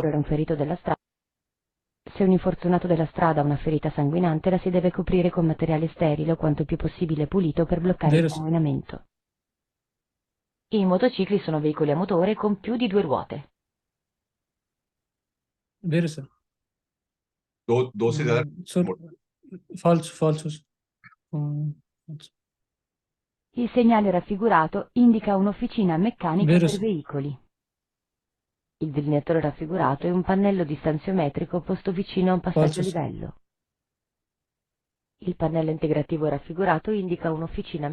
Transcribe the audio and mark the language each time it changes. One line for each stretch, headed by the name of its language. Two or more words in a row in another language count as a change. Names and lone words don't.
Italian: soccorrere un ferito della strada. Se un infortunato della strada ha una ferita sanguinante, la si deve coprire con materiale sterile o quanto più possibile pulito per bloccare Vero, il sir. sanguinamento. I motocicli sono veicoli a motore con più di due ruote. Vero, sir.
Hindi: दो से ज्यादा
Italian: Sir. Falso, falso, sir. Falso. Il segnale raffigurato indica un'officina meccanica Vero, per sir. veicoli. Il delineatore raffigurato è un pannello distanziometrico posto vicino a un passaggio Falso, a sir. livello. Il pannello integrativo raffigurato indica un'officina